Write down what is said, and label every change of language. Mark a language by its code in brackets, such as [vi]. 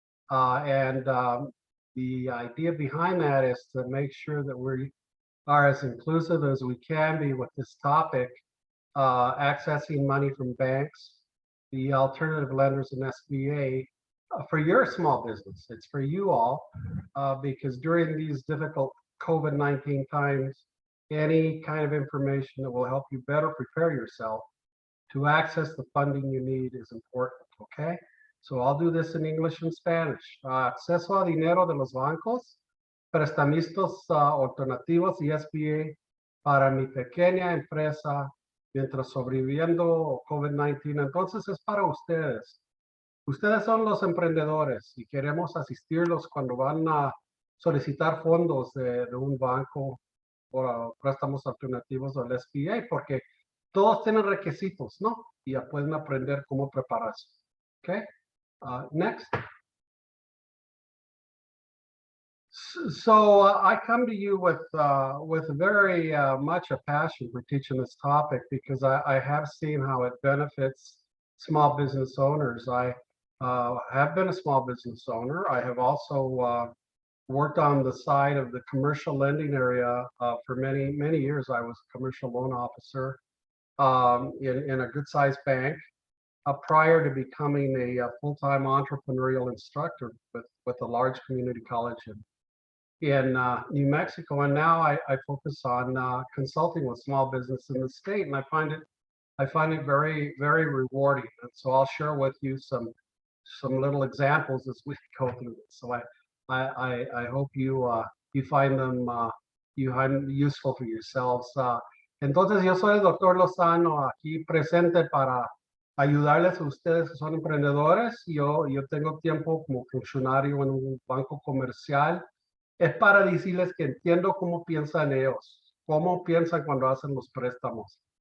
[en] The idea behind that is to make sure that we are as inclusive as we can be with this topic, accessing money from banks, the alternative lenders and SBA for your small business. It's for you all, because during these difficult COVID-19 times, any kind of information that will help you better prepare yourself to access the funding you need is important, okay? So I'll do this in English and Spanish. [es] Acceso a dinero de los bancos, prestamistas alternativos y SBA para mi pequeña empresa mientras sobreviviendo COVID-19. Entonces es para ustedes. Ustedes son los emprendedores y queremos asistirlos cuando van a solicitar fondos de un banco o préstamos alternativos del SBA, porque todos tienen requisitos, ¿no? Y ya pueden aprender cómo prepararse. [en] Okay. Next. So I come to you with very much a passion for teaching this topic because I have seen how it benefits small business owners. I have been a small business owner. I have also worked on the side of the commercial lending area for many years. I was a commercial loan officer in a good-sized bank. Prior to becoming a full-time entrepreneurial instructor with a large community college in New Mexico, and now I focus on consulting with small business in the state, and I find it very, very rewarding. And so I'll share with you some little examples as we go through this. So I hope you find them useful for yourselves. [es] Entonces yo soy el Dr. Lozano, aquí presente para ayudarles a ustedes que son emprendedores. Yo tengo tiempo como funcionario en un banco comercial. Es para decirles que entiendo cómo piensan ellos, cómo piensan cuando hacen los préstamos.